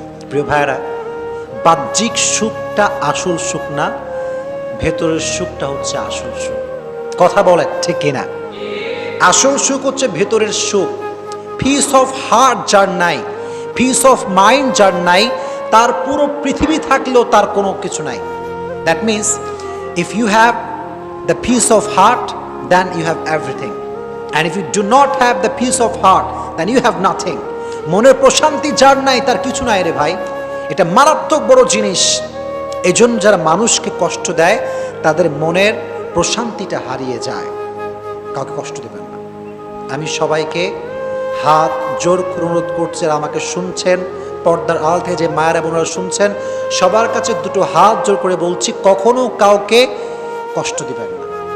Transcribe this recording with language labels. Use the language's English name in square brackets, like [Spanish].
[Bangla] প্রিয় ভাইয়েরা, বাহ্যিক সুখটা আসল সুখ না, ভেতরের সুখটা হচ্ছে আসল সুখ। কথা বলে ঠিক কিনা? আসল সুখ হচ্ছে ভেতরের সুখ। পিস অফ হার্ট যার নাই, পিস অফ মাইন্ড যার নাই, তার পুরো পৃথিবী থাকলেও তার কোনো কিছু নাই। [English] That means if you have the peace of heart, then you have everything. And if you do not have the peace of heart, then you have nothing. [Bangla] মনের প্রশান্তি যার নাই তার কিছু নাই রে ভাই। এটা মারাত্মক বড় জিনিস। এজন্য যারা মানুষকে কষ্ট দেয় তাদের মনের প্রশান্তিটা হারিয়ে যায়। কাউকে কষ্ট দেবেন না। আমি সবাইকে হাত জোর করে অনুরোধ করছি, আর আমাকে শুনছেন পর্দার আড়াল থেকে যে মায়েরা বোনেরা শুনছেন, সবার কাছে দুটো হাত জোর করে বলছি, কখনো কাউকে কষ্ট দিবেন না।